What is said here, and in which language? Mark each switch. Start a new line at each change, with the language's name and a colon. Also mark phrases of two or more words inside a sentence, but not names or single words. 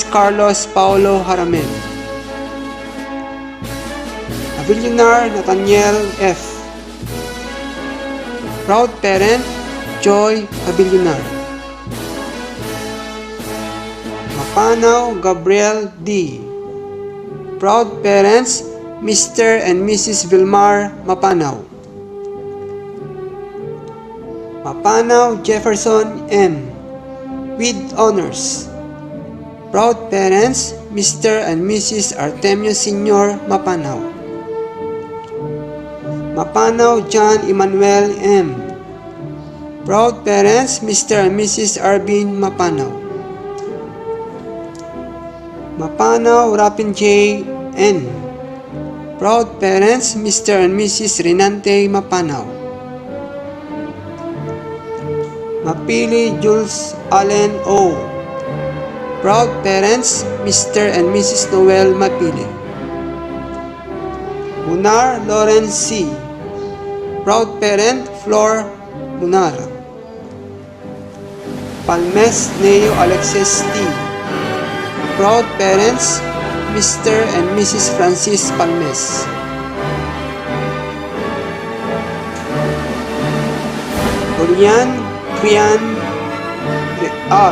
English: Carlos Paulo Haramel. Avilionar Nathaniel F. Proud parent, Joy Avilionar. Mapanaw Gabriel D. Proud parents, Mr. and Mrs. Vilmar Mapanaw. Mapanaw Jefferson M. With honors. Proud parents, Mr. and Mrs. Artemio Sr. Mapanaw. Mapanaw John Emmanuel M. Proud parents, Mr. and Mrs. Arvin Mapanaw. Mapanaw Rapin J. N. Proud parents, Mr. and Mrs. Renante Mapanaw. Mapili Jules Allen O. Proud parents, Mr. and Mrs. Noel Mapili. Munar Lawrence C. Proud parent, Flor Munar. Palmes Neo Alexis T. Proud parents, Mr. and Mrs. Francis Palmes. Orian Krian R.